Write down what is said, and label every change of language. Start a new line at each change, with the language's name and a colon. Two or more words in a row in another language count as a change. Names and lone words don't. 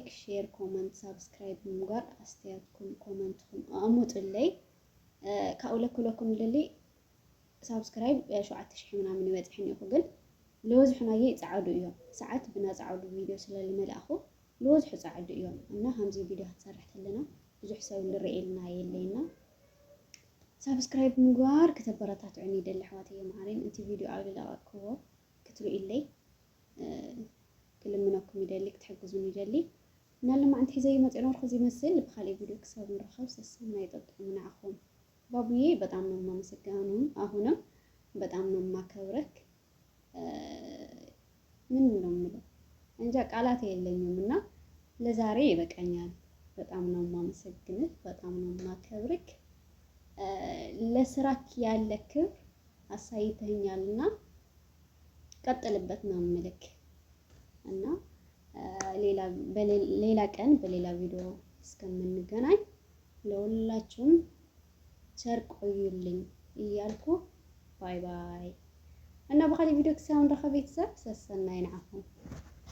English: share comment subscribe
Tigrinya: ምግባር ኣስተያየትኩም ኮመንትኩም ኣሙጡለይ ካብኡ ለክለኩም ልሊ ሳብስክራይብ 7,000 ምናምን ይበፅሕ እኒአኹ ግን ለወዝሑናየ ይፃዓዱ እዮም ሰዓት ብናፃዓዱ ቪድዮ ስለዝመልኣኹ ለወዝሑ ፃዓዱ እዮም እና ከምዚ ቪድዮ ክትሰርሕ ከለና ብዙሕ ሰብ ዝርአየልና የለይና ሳብስክራይብ ምግባር ከተበረታትዑኒ ይደሊ ኣሕዋተይ ማዕረይን እቲ ቪድዮ ኣብ ዝለቐቅክዎ ክትሪኡለይ ክልምነኩም ይደሊ ክትሕግዙን ይደሊ እና ለማዓንቲ ሒዘ መፅእ ነበርኩ እዚ ይመስል ብካልእ ቪድዮ ክሳብ ንረኸብ ሰሰና ይጠብቁ ንዓኹም
Amharic: ባቡዬ በጣም ነው የማመሰግነው አሁንም በጣም ነው የማከብረክ ምን ነው የምለው እንጃ ቃላት የለኝም እና ለዛሬ ይበቃኛል በጣም ነው የማመሰግንህ በጣም ነው የማከብረክ ለስራክ ያለ ክብር አሳይተኛልና ቀጥልበት ነው የምልክ እና ሌላ ቀን በሌላ ቪዲዮ እስከምንገናኝ ለሁላችሁም ቸር ቆዩልኝ እያልኩ
English: bye bye
Amharic: እና
Tigrinya: በኻሊ ቪዲዮ ክሳብ ንረኸብ ቤተሰብ ሰሰና ይንዓኹም